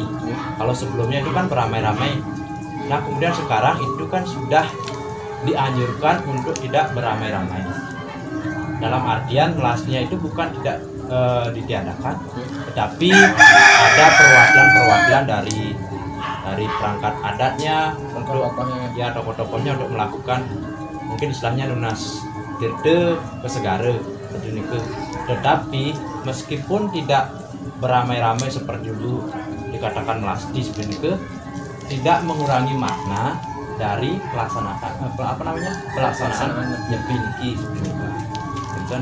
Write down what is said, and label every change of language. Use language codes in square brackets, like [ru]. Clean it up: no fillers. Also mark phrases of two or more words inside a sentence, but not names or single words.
[id] Kalau sebelumnya itu kan beramai-ramai. Nah, kemudian sekarang itu kan sudah dianjurkan untuk tidak beramai-ramai. Dalam artian melastinya itu bukan tidak ditiadakan, tetapi ada perwakilan-perwakilan dari perangkat adatnya untuk ya tokoh-tokohnya untuk melakukan mungkin istilahnya lunas tirte kesegara seperti itu. Tetapi meskipun tidak beramai-ramai seperti dulu dikatakan melasti seperti itu, tidak mengurangi makna dari pelaksanaan Nyepi niki seperti itu. Dan